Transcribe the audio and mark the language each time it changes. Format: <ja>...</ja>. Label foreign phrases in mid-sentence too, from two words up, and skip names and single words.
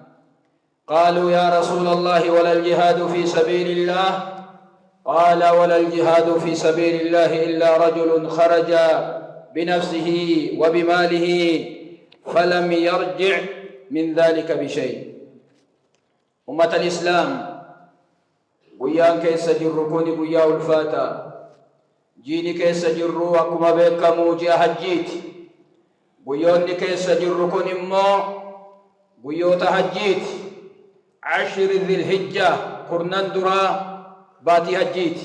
<ar>قالوا: يا رسول الله، ولا الجهاد في سبيل الله؟ قال: ولا الجهاد في سبيل الله إلا رجل خرج بنفسه وبماله فلم يرجع من ذلك بشيء. أمة الإسلام،</ar> <om>guyyaan keessa jirru kun guyyaa ulfaataa. Jiini keessa jirru akkuma beekamu ji'a hajjiiti. Guyyoonni keessa jirru kun immoo guyyoota hajjiiti.</om> <ar>عشر ذي الحجة,</ar> <om>kurnan duraa baatii hajjiiti.</om>